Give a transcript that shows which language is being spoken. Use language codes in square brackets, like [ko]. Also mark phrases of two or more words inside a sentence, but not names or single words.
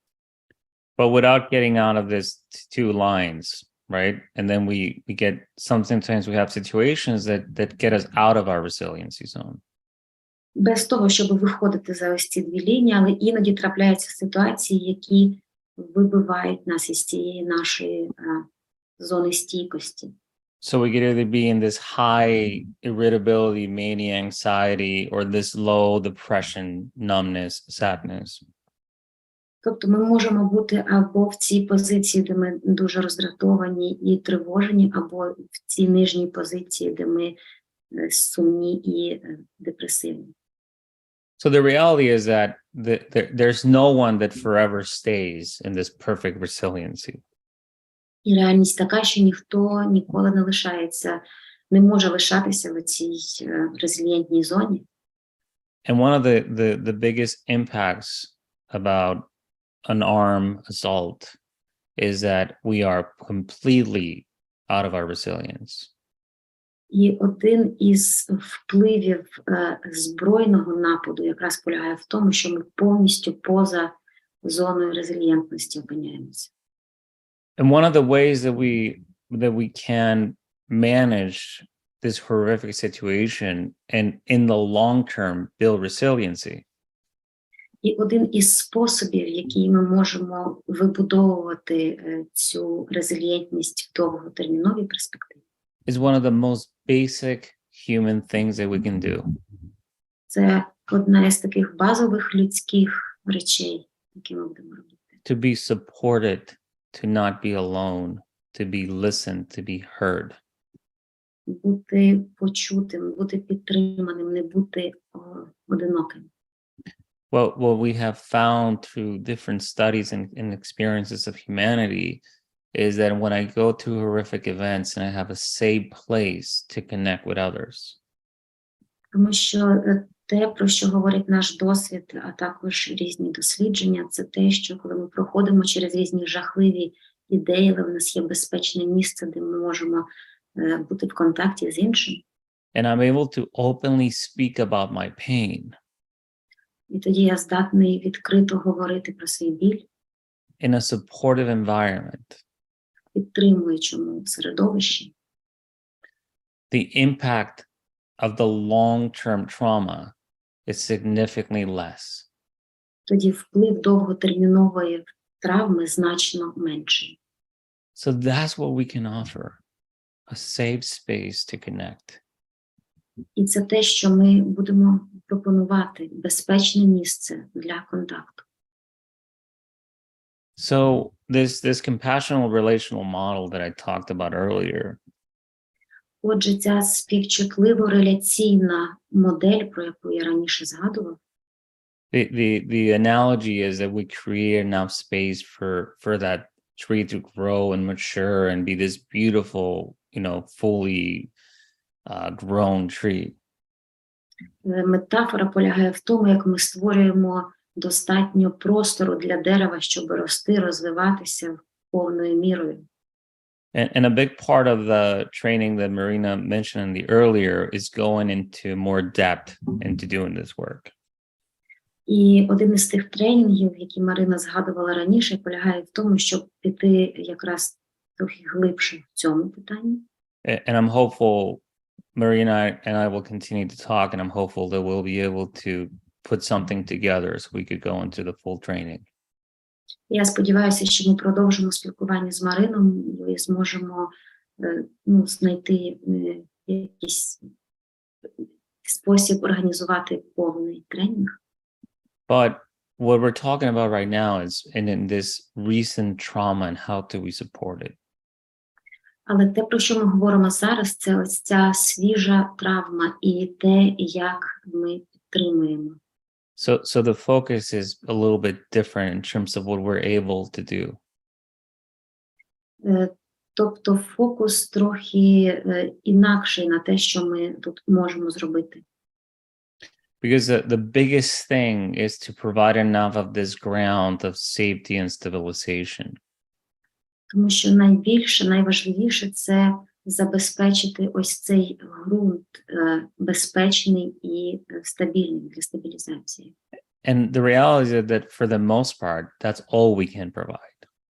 [en] But without getting out of this two lines, right? And then we get sometimes we have situations that get us out of our resiliency zone. [uk] Без того, щоб виходити за ось ці дві лінії, але іноді трапляються ситуації, які вибивають нас із цієї нашої зони стійкості. [en] So we could either be in this high irritability, mania, anxiety, or this low depression, numbness, sadness. [uk] Тобто ми можемо бути або в цій позиції, де ми дуже роздратовані і тривожені, або в цій нижній позиції, де ми сумні і депресивні. [en] So the reality is that there's no one that forever stays in this perfect resiliency. [uk] І реальність така, що ніхто ніколи не лишається, не може лишатися в цій резильєнтній зоні. [en] And one of the biggest impacts about an arm assault is that we are completely out of our resilience. [uk] І один із впливів збройного нападу якраз полягає в тому, що ми повністю поза зоною резильєнтності опиняємося. [en] And one of the ways that we can manage this horrific situation and in the long term build resiliency. [uk] І один із способів, який ми можемо вибудовувати цю резильєнтність в довготерміновій перспективі, [en] is one of the most basic human things that we can do. [uk] Це одна із таких базових людських речей, які ми будемо робити. [en] To be supported, to not be alone, to be listened, to be heard. [uk] Бути почутим, бути підтриманим, не бути одиноким. [en] Well, what we have found through different studies and experiences of humanity is that when I go to horrific events and I have a safe place to connect with others. [uk] Тому що те, про що говорить наш досвід, а також різні дослідження, це те, що коли ми проходимо через різні жахливі ідеї, але в нас є безпечне місце, де ми можемо бути в контакті з іншим. [en] And I'm able to openly speak about my pain. [uk] І тоді я здатний відкрито говорити про свій біль. [en] In a supportive environment. [uk] Підтримуючому середовищі. [en] The impact of the long-term trauma is significantly less. [uk] Тоді вплив довготермінової травми значно менший. [en] So that's what we can offer, a safe space to connect. [uk] І це те, що ми будемо пропонувати, безпечне місце для контакту. [en] So this compassionate relational model that I talked about earlier, [uk] Отже, ця співчутливо-реляційна модель, про яку я раніше згадував, [en] the analogy is that we create enough space for that tree to grow and mature and be this beautiful, fully grown tree. [uk] метафора полягає в тому, як ми створюємо достатньо простору для дерева, щоб рости, розвиватися повною мірою. [en] And a big part of the training that Marina mentioned earlier is going into more depth into doing this work. [uk] І один із тих тренінгів, які Марина згадувала раніше, полягає в тому, щоб піти якраз трохи глибше в цьому питанні. [en] And I'm hopeful Marina and I will continue to talk, and I'm hopeful that we'll be able to put something together so we could go into the full training. [uk] Я сподіваюся, що ми продовжимо спілкування з Марином і зможемо знайти якийсь спосіб організувати повний тренінг. [en] But what we're talking about right now is in this recent trauma and how do we support it. [uk] Але те, про що ми говоримо зараз, це ось ця свіжа травма і те, як ми підтримуємо. [en] So the focus is a little bit different in terms of what we're able to do. [uk] Тобто фокус трохи інакший на те, що ми тут можемо зробити. [en] Because the biggest thing is to provide enough of this ground of safety and stabilization. [uk] Тому що найважливіше – це забезпечити ось цей ґрунт безпечний і стабільний для стабілізації. [en] And the reality is that for the most part, that's all we can provide.